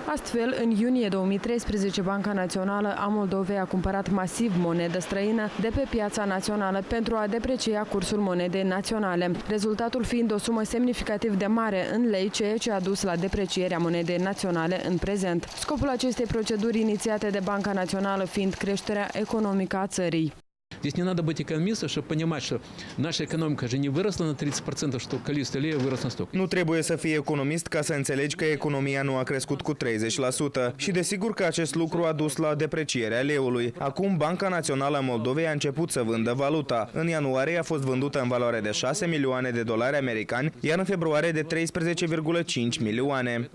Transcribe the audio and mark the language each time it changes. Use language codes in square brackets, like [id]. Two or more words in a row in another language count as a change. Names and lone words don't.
[ro] Astfel, în iunie 2013, Banca Națională a Moldovei a cumpărat masiv monedă străină de pe piața națională pentru a deprecia cursul monedei naționale, rezultatul fiind o sumă semnificativ de mare în lei, ceea ce a dus la deprecierea monedei naționale în prezent. Scopul acestei proceduri inițiate de Banca Națională fiind creșterea economică a țării. [ru] Здесь не надо быть экономистом, чтобы понимать, что наша экономика же не выросла на 30%, что количество лея вырос на столько. [ro] Nu trebuie să fii economist ca să înțelegi că economia nu a crescut cu 30% și desigur că acest lucru a dus la deprecierea leului. Acum Banca Națională a Moldovei a început să vândă valuta. În ianuarie a fost vândută în valoare de 6 milioane de dolari americani, iar în februarie de 13,5 milioane.